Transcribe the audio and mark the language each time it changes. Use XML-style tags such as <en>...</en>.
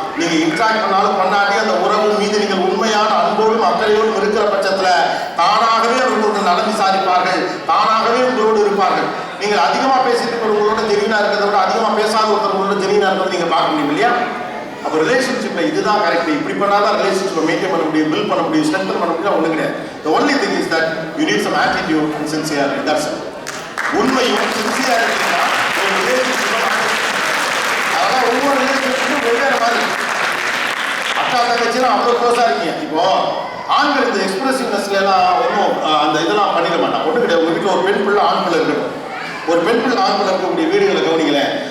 <ta>நீங்க இன்ட்ராக்ட் பண்ணாலும் கொண்டாடி அந்த உறவு மீது நீங்கள் உண்மையான அன்போடும் அக்கறையோடும் இருக்கிற பட்சத்துல தானாகவே அவர்கள் நலன் விசாரிப்பார்கள், தானாகவே உங்களோடு இருப்பார்கள். நீங்கள் அதிகமா பேசிட்டு உங்களோட ஜெனினா இருக்கிறத விட அதிகமா பேசாத ஒருத்தவங்களோட ஜெனினா இருக்கிறத நீங்க பார்க்க முடியும் இல்லையா? அப்போ ரிலேஷன்ஷிப்ல இதுதான் கரெக்ட். இப்படி பண்ணாதான் ரிலேஷன்ஷிப்பை மெயின்டைன் பண்ண முடியும், பில்ட் பண்ண முடியும், ஸ்ட்ரென்தன் பண்ண முடியும். ஒண்ணு கிடையாது.</ta> <en>The only thing is that you need some attitude and sincerity. That's it.</en> <ta>உண்மையும் சின்சியாரிட்டி தான் ஒரு ரிலேஷன்ஷிப்பை. அதெல்லாம் ஒவ்வொரு ரிலேஷன்ஷிப்பும் வெவ்வேறு மாதிரி. அக்கா தங்கச்சினா அவ்வளோ க்ளோஸாக இருக்கீங்க. இப்போ ஆண்கள் இந்த எக்ஸ்பிரசிவ்னஸ்ல எல்லாம் ஒன்றும் அந்த இதெல்லாம் பண்ணிட மாட்டான். ஒன்றும் கிடையாது. உங்கள் வீட்டில் ஒரு பெண் பிள்ளை ஆண் பிள்ளை இருக்கணும். ஒரு பெண் பிள்ளை ஆண் பிள்ளை இருக்கக்கூடிய வீடுகளை கவனிங்களேன்.</ta>